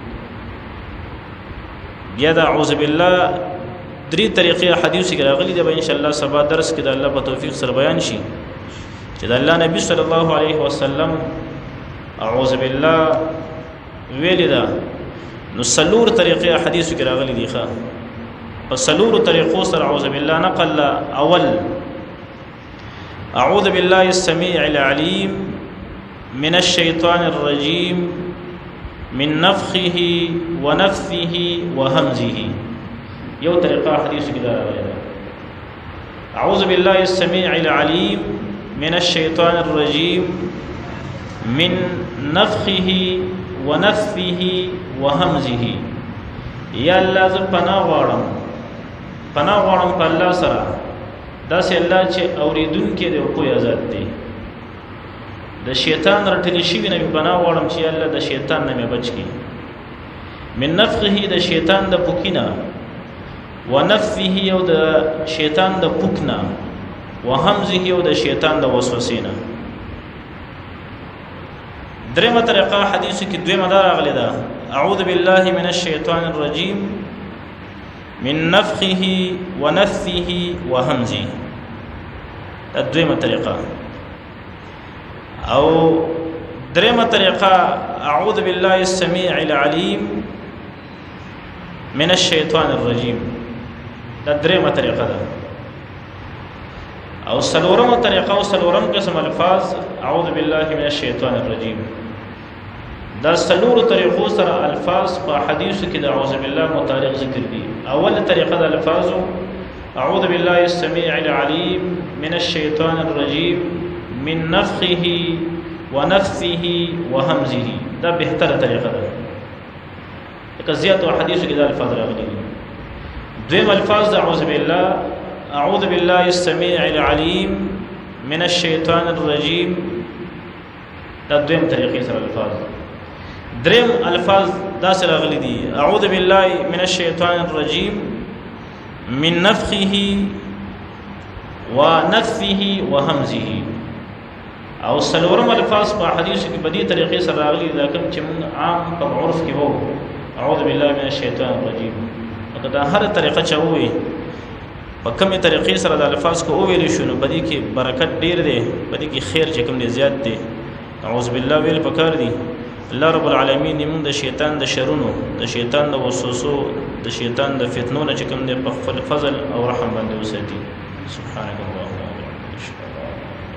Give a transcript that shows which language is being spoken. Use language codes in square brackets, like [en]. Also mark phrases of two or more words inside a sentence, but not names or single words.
[ps] بیا د [ar] اعوذ بالله [ps] درې طریقې حدیث کې راغلي دي. به [ar] ان شاء الله [ps] سبا درس کې د الله په توفیق سره بیان شي چې د الله نبی [ar] صلی الله علیه وسلم اعوذ بالله [ps] ویل دا نو سلور طریقې حدیث کې راغلي دي. ښه په سلور طریقو سره [ar] اعوذ بالله [ps] نقل. [ar] اول اعوذ بالله السميع العليم من الشيطان الرجيم من نفخه ونفثه وهمزه. [ps] یو طریقه حدیث کې راغلی ده [ar] اعوذ بالله السميع العليم من الشيطان الرجيم من نفخه ونفثه وهمزه. [ps] یا الله ز پناه غواړم په الله سره داسې الله چې اوریدونکو دی او کوی آزاد دی. د شیطان رټلی شي نه پناه غواړم چې الله د شیطان نه مې بچ کی. [ar] من نفخه [ps] د شیطان د پوکینا، ونفثه او د شیطان د پوکنا، وهمزه او د شیطان د وسوسینا. درېمه طریقه حدیث کې دویمه دا راغلی ده [ar] اعوذ بالله من الشیطان الرجیم من نفخه ونفثه وهمزه. [ps] دا دویمه طریقه. او درېمه طریقه [ar] اعوذ بالله السميع العليم من الشیطان الرجیم. [ps] دا درېمه طریقه ده. او سلورمه طریقه او سلورم قسم الفاظ [ar] اعوذ بالله من الشیطان الرجیم. [ps] دا سلور طریقو سره الفاظ په حدیثو کې د [ar] اعوذ بالله [ps] متعلق ذکر دي. اول طریقه د الفاظ [ar] اعوذ بالله السميع العليم من الشیطان الرجیم من نفخه ونفثه وهمزه. [ps] دا بهتره طریقه ده. که زیات حدیثو کې د الفاظ راغلي دي. دویم الفاظ د [ar] اعوذ بالله اعوذ بالله السميع العليم من الشيطان الرجيم. [ps] دا دویم طریقې سره الفاظ. دریم الفاظ دا سره راغلي دي [ar] اعوذ بالله من الشيطان الرجيم من نفخه ونفثه وهمزه. [ps] او سلورم الفاظ په حدیث کې بدی طریقې سره راغلي دا کوم چې موږ عام په عرف کې وو [ar] اعوذ بالله من الشيطان الرجيم. [ps] دا هر طریقه چې وې په کومه طریقې سره د الفاظ کو ویل شو نو بدی کې برکت ډیر دی، بدی کې خیر چې کوم دی زیات دی. [ar] اعوذ بالله [ps] ویل پکار دی. [ar] الله رب العالمین [ps] موږ د شیطان د شرونو، د شیطان د وسوسو، د شیطان د فتنو نه چې کوم دی په خپل فضل او رحم باندې وساتي. [ar] سبحانك اللهم وبحمدك.